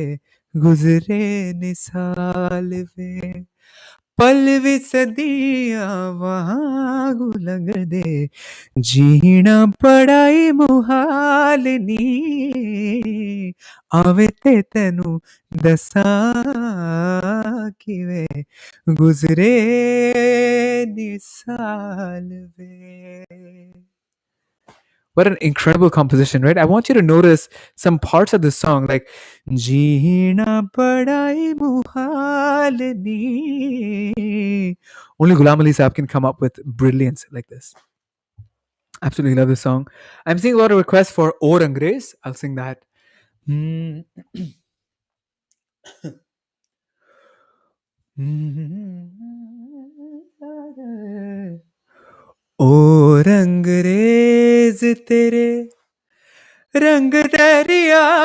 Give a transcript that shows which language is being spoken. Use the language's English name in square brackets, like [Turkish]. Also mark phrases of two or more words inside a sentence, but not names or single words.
[Punjabi] ਗੁਜ਼ਰੇ ਨੇ ਸਾਲ ਵੇ ਪਲ ਭੀ ਸਦੀਆਂ ਵਾਂਗੂ ਲੰਘਦੇ ਜੀਣਾ ਬੜਾ ਹੀ ਮੁਹਾਲ ਨੀ ਆਵੇ ਤੇ ਤੈਨੂੰ ਦੱਸਾਂ ਕਿਵੇਂ ਗੁਜ਼ਰੇ ਨੇ ਸਾਲ ਵੇ. [English] What an incredible composition, right? I want you to notice some parts of the song, like Jeena Padai Muhalni. Only Ghulam Ali Saab can come up with brilliance like this. Absolutely love this song. I'm seeing a lot of requests for Or Angrez. I'll sing that. [Punjabi] ਔਰ ਅੰਗਰੇਜ਼ ਤੇਰੇ ਰੰਗ ਦਰਿਆ